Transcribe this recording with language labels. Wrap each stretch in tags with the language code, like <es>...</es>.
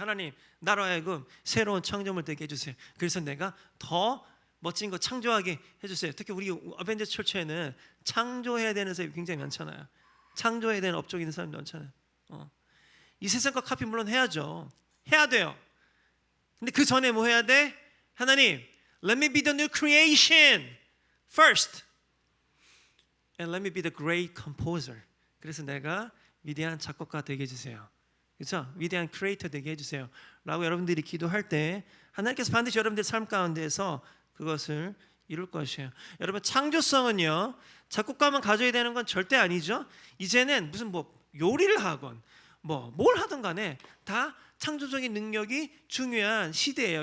<ko>하나님 나로 하여금 새로운 창조물 되게 해주세요. 그래서 내가 더 멋진 거 창조하게 해주세요. 특히 우리 어벤져스 철치에는 창조해야 되는 사람이 굉장히 많잖아요. 창조해야 되는 업적이 있는 사람이 많잖아요. 이 세상 거 카피 물론 해야죠. 해야 돼요. 근데 그 전에 뭐 해야 돼?</ko> <en>하나님 Let me be the new creation first and let me be the great composer.</en> <ko>그래서 내가 위대한 작곡가 되게 해주세요. 그렇죠? 위대한 크리에이터 되게 해주세요 라고 여러분들이 기도할 때 하나님께서 반드시 여러분들 삶 가운데에서 그것을 이룰 것이에요. 여러분 창조성은요 작곡가만 가져야 되는 건 절대 아니죠. 이제는 무슨 뭐 요리를 하건 뭐 뭘 하든 간에 다 창조적인 능력이 중요한 시대예요.</ko>